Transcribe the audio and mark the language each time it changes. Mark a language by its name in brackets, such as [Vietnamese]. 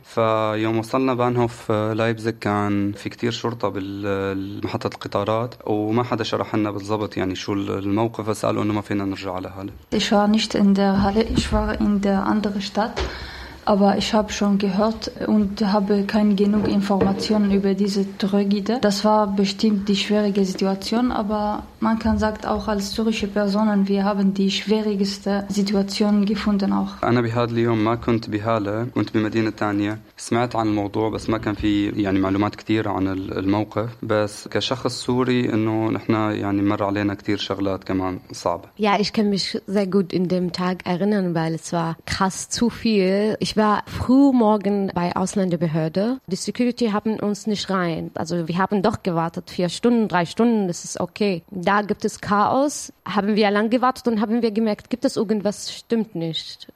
[Arabic] Fa yom wasalna bahnhof Leipzig kan fi kteer shurta محطة القطارات وما حدا شرح لنا بالضبط يعني شو الموقف بس قالوا إنه ما فينا نرجع على هلا. [German] Ich war nicht in der Halle, ich war in der anderen Stadt, aber ich habe schon gehört und habe keine genug Informationen über diese Tragödie. Das war bestimmt die schwierige Situation, aber man kann sagen, auch als syrische Personen, wir haben die schwierigste Situation gefunden auch. [Arabic] أنا بهذا اليوم ما كنت بهالة، كنت بمدينة تانية. سمعت عن الموضوع بس ما كان في يعني معلومات كثيرة عن الموقف، بس كشخص سوري إنه نحن يعني مر علينا كثير شغلات كمان صعبة. [German] Ja, ich kann mich sehr gut in dem Tag erinnern, weil es war krass zu viel. Ich war früh morgen bei Ausländerbehörde. Die Security haben uns nicht rein. Also wir haben doch gewartet, 4 Stunden, 3 Stunden, das ist okay. Da gibt es Chaos. Haben wir lang gewartet und haben wir gemerkt, gibt es irgendwas, stimmt nicht.